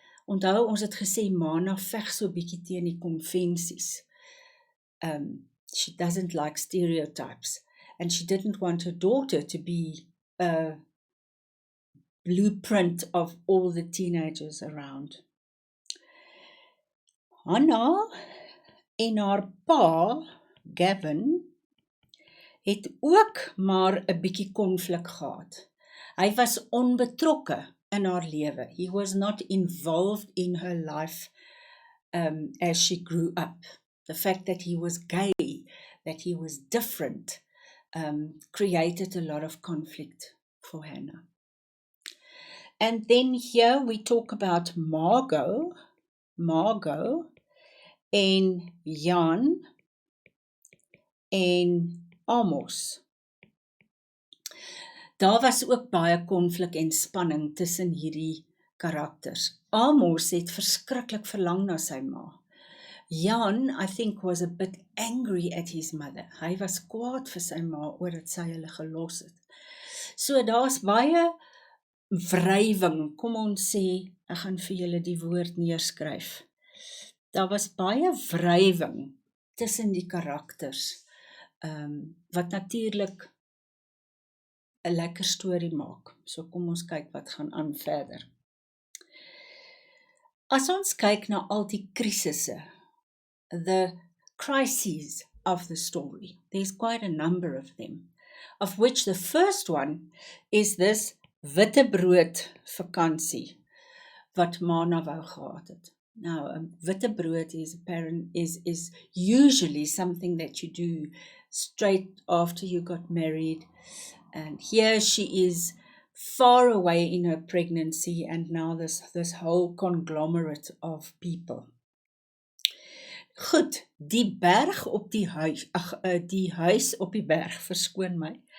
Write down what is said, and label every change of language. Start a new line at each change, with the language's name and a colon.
Afrikaans: Onthou, ons het gesê, Mana veg so bietjie teen die konvensies.
English: She doesn't like stereotypes, and she didn't want her daughter to be a blueprint of all the teenagers around.
Afrikaans: Hannah en haar pa, Gavin, het ook maar 'n bietjie konflik gehad. Hy was onbetrokke in haar lewe.
English: He was not involved in her life as she grew up. The fact that he was gay, that he was different, created a lot of conflict for Hannah. And then here we talk about Margot en Jan en Amos.
Afrikaans: Daar was ook baie konflik en spanning tussen hierdie karakters. Amos het verskriklik verlang na sy ma.
English: Jan, I think, was a bit angry at his mother.
Afrikaans: Hy was kwaad vir sy ma oor dat sy hulle gelos het. So daar's baie wrywing, kom ons sê, ek gaan vir julle die woord neerskryf. Daar was baie wrywing tussen die karakters, wat natuurlik 'n lekker storie maak. So kom ons kyk wat gaan aan verder. As ons kyk na al die krisisse,
English: the crises of the story, there's quite a number of them, of which the first one is this
Afrikaans: wittebrood vakansie wat Mana wou gehad het.
English: Now, wittebrood is usually something that you do straight after you got married, and here she is far away in her pregnancy, and now this whole conglomerate of people.
Afrikaans: Goed, die berg op die huis, die huis op die berg, verskoon my.